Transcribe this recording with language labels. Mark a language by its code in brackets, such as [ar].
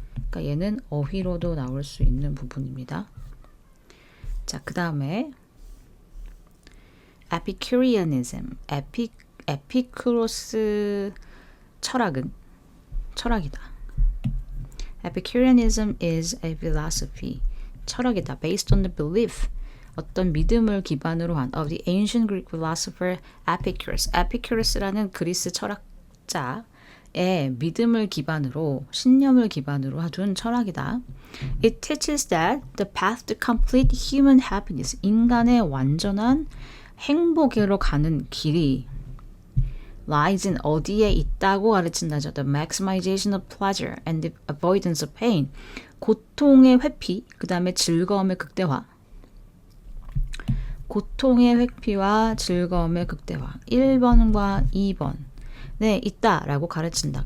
[ko] 그러니까 얘는 어휘로도 나올 수 있는 부분입니다. 자, 그 다음에 Epicureanism, 에피쿠로스 철학이다. [en] Epicureanism is a philosophy, [ko] 철학이다. [en] Based on the belief, [ko] 어떤 믿음을 기반으로 한 [en] of the ancient Greek philosopher Epicurus. [ko] Epicurus라는 그리스 철학자의 믿음을 기반으로, 신념을 기반으로 둔 철학이다. [en] It teaches that the path to complete human happiness, [ko] 인간의 완전한 행복으로 가는 길이 [en] lies in, [ko] 어디에 있다고 가르친다죠. [en] The maximization of pleasure and the avoidance of pain. [ko] 고통의 회피, 그 다음에 즐거움의 극대화. 고통의 회피와 즐거움의 극대화. 1번과 2번에 있다라고 가르친다.